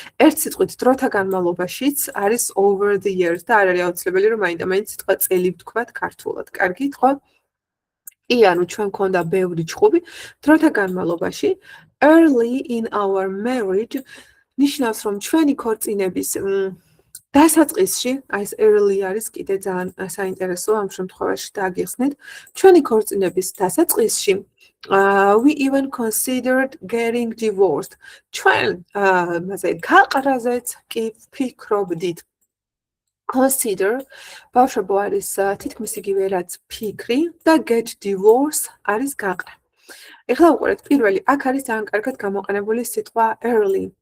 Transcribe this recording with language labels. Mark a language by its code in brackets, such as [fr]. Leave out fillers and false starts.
[ka] ერთ სიტყვით დროთა განმავლობაშიც არის [en] over the years [ka] და არ არის აუცილებელი, რომ მაინდა-მაინც სიტყვა წელი ვთქვათ ქართულად. კარგით, ხო? კი, ანუ ჩვენ გვქონდა ბევრი ჩხუბი დროთა განმავლობაში. [en] Early in our marriage [ka] ნიშნავს, რომ ჩვენი ქორწინების დასაწყისში, აი ეს early არის კიდე ძალიან საინტერესო ამ შემთხვევაში დააგიხსნით. ჩვენი ქორწინების დასაწყისში [en] we even considered getting divorced. [ka] ჩვენ მასე გაყრაზეც კი ვფიქრობდით. Consider ბავშვებო არის თითქმის იგივე რაც ფიქრი და [en] get divorce [ka] არის გაყრა. ეხლა უყურეთ, პირველი აქ არის ძალიან კარგად გამოყენებული სიტყვა early.